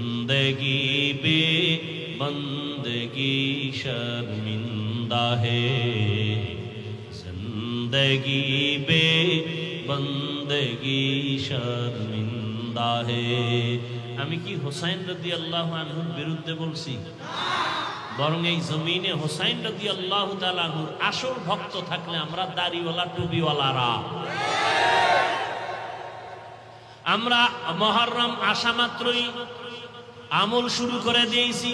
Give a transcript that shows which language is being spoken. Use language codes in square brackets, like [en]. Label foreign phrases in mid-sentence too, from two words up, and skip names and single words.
[ur] زندگی بے بندگی شرمندہ ہے، زندگی بے بندگی شرمندہ ہے. [bn] আমি কি হুসাইন [ar] رضي الله عنه [bn] বিরুদ্ধে বলছি? বরং এই জমিনে হুসাইন [ar] رضي الله تعالى عنه [bn] আসল ভক্ত থাকলে আমরা দাড়িওয়ালা টুপিওয়ালারা, আমরা মুহররম আসা মাত্রই আমল শুরু করে দিয়েছি।